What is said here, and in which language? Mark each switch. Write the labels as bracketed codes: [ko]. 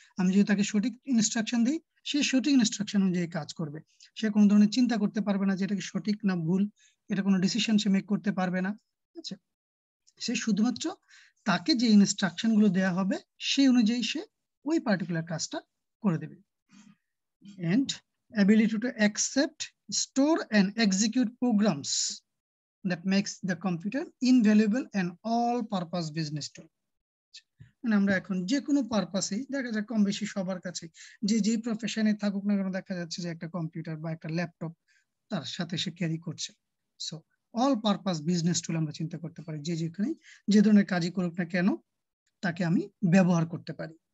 [bn] আমি যদি তাকে সঠিক ইনস্ট্রাকশন দিই, সে সঠিক ইনস্ট্রাকশন অনুযায়ী কাজ করবে। সে কোনো ধরনের চিন্তা করতে পারবে না যে এটা কি সঠিক না ভুল, এটা কোনো ডিসিশন সে মেক করতে পারবে না, ঠিক আছে? সে শুধুমাত্র তাকে যে ইনস্ট্রাকশন গুলো দেওয়া হবে সেই অনুযায়ী সে ওই পার্টিকুলার কাজটা করে দেবে। [en] And ability to accept, store and execute programs that makes the computer invaluable and all purpose business tool. [bn] মানে আমরা এখন যে কোনো পারপাসে দেখা যায় কম বেশি সবার কাছে যে প্রফেশনে থাকুক না কেন দেখা যাচ্ছে যে একটা কম্পিউটার বা একটা ল্যাপটপ তার সাথে সে ক্যারি করছে। সো অল পারপাস বিজনেস টুল আমরা চিন্তা করতে পারি, যেখানে যে ধরনের কাজই করুক না কেন তাকে আমি ব্যবহার করতে পারি।